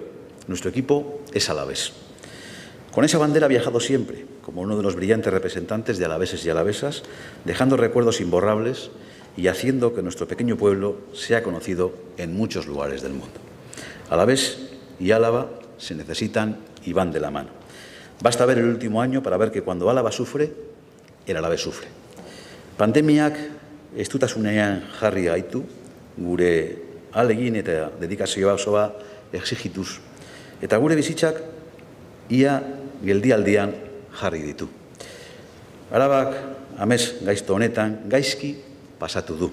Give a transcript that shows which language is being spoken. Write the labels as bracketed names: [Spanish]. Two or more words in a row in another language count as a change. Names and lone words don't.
[Spanish] Nuestro equipo es alavés. Con esa bandera ha viajado siempre, como uno de los brillantes representantes de alaveses y alavesas, dejando recuerdos imborrables y haciendo que nuestro pequeño pueblo sea conocido en muchos lugares del mundo. Alavés y Álava se necesitan y van de la mano. Basta ver el último año para ver que cuando Álava sufre, el Alavés sufre. [Basque] Pandemiak estutasunean jarri gaitu, gure ahalegin eta dedikazioa osoa exigituz, eta gure bizitzak ia geldialdian jarri ditu. Arabak, amez gaizto honetan, gaizki pasatu du.